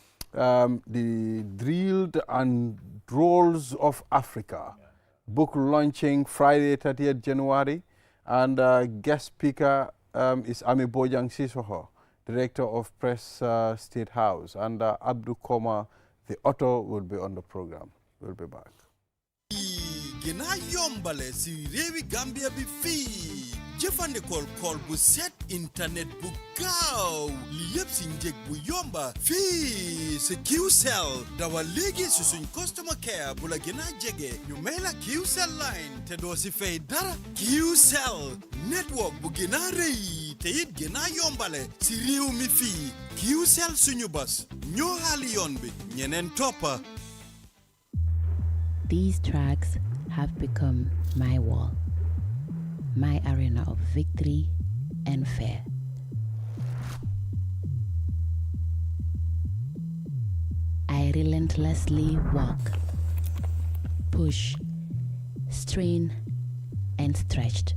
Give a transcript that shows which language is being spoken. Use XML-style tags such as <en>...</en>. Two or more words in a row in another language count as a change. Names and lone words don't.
<en>The Drilled and Drolls of Africa, book launching Friday 30th January, and guest speaker is Ami Bojang Sissoho, Director of Press State House, and Abdou Koma, the author, will be on the program. We'll be back.</en> <wo>Gina yombale si rewi Gambia bi fi jëfandikool call bu set internet bu gaaw li yëpp si njëg bu yomba fii si QCell dawal léegi si suñ</wo> <en>customer care</en> <wo>bu la gën a jege ñu may la QCell line te doo si fay dara QCell network bu gën a rëy te it gën a yombale si réew mi fii QCell suñu bas ñoo xaali yoon bi ñeneen toppa.</wo> <en>These tracks have become my wall, my arena of victory and fear. I relentlessly walk, push, strain, and stretched.</en>